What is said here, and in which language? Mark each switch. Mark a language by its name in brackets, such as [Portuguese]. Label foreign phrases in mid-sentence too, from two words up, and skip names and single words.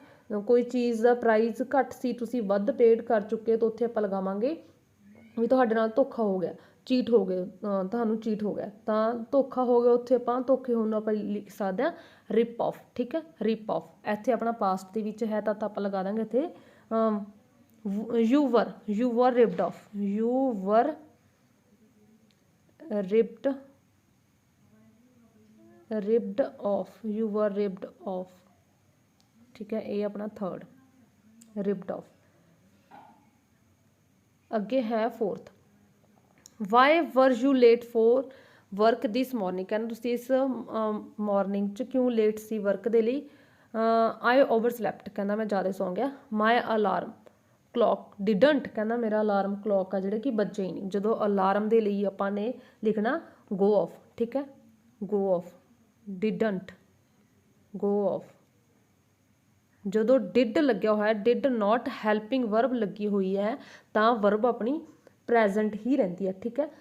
[Punjabi] ਕੋਈ ਚੀਜ਼ ਦਾ ਪ੍ਰਾਈਸ ਘੱਟ ਸੀ, ਤੁਸੀਂ ਵੱਧ ਪੇਡ ਕਰ ਚੁੱਕੇ ਹੋ, ਤਾਂ ਉੱਥੇ ਆਪਾਂ ਲਗਾਵਾਂਗੇ ਵੀ ਤੁਹਾਡੇ ਨਾਲ ਧੋਖਾ ਹੋ ਗਿਆ, ਚੀਟ ਹੋ ਗਏ, ਤੁਹਾਨੂੰ ਚੀਟ ਹੋ ਗਿਆ, ਤਾਂ ਧੋਖਾ ਹੋ ਗਿਆ, ਉੱਥੇ ਆਪਾਂ ਧੋਖੇ ਹੋਣ ਨੂੰ ਆਪਾਂ ਲਿਖ ਸਕਦੇ ਹਾਂ [English] rip off, [Punjabi] ਠੀਕ ਹੈ, [English] rip off. [Punjabi] ਇੱਥੇ ਆਪਣਾ ਪਾਸਟ ਦੇ ਵਿੱਚ ਹੈ ਤਾਂ ਆਪਾਂ ਲਗਾ ਦਾਂਗੇ ਇੱਥੇ [English] you were ripped off, [Punjabi] you were ripped off, you were ripped off, [Hindi] ठीक है। ये अपना थर्ड [English] ripped off। [Punjabi] ਅੱਗੇ ਹੈ [English] fourth, why were you late for work this morning, [Punjabi] ਕਹਿੰਦਾ ਤੁਸੀਂ ਇਸ ਮਾਰਨਿੰਗ 'ਚ ਕਿਉਂ ਲੇਟ ਸੀ ਵਰਕ ਦੇ ਲਈ। [English] I overslept, [Punjabi] ਕਹਿੰਦਾ ਮੈਂ ਜ਼ਿਆਦਾ ਸੌਂ ਗਿਆ। [English] my alarm clock didn't, [Punjabi] ਕਹਿੰਦਾ ਮੇਰਾ [English] alarm clock [Punjabi] ਆ ਜਿਹੜੇ ਕਿ ਵੱਜੇ ਹੀ ਨਹੀਂ। ਜਦੋਂ ਅਲਾਰਮ ਦੇ ਲਈ ਆਪਾਂ ਨੇ ਲਿਖਣਾ [English] go off, [Punjabi] ਠੀਕ ਹੈ, [English] go off, didn't go off. [Punjabi] ਜਦੋਂ ਡਿਡ ਲੱਗਿਆ ਹੋਇਆ, [English] did not helping verb [Punjabi] ਲੱਗੀ ਹੋਈ ਹੈ, ਤਾਂ ਵਰਬ ਆਪਣੀ ਪ੍ਰੈਜ਼ੈਂਟ ਹੀ ਰਹਿੰਦੀ ਹੈ, ਠੀਕ ਹੈ।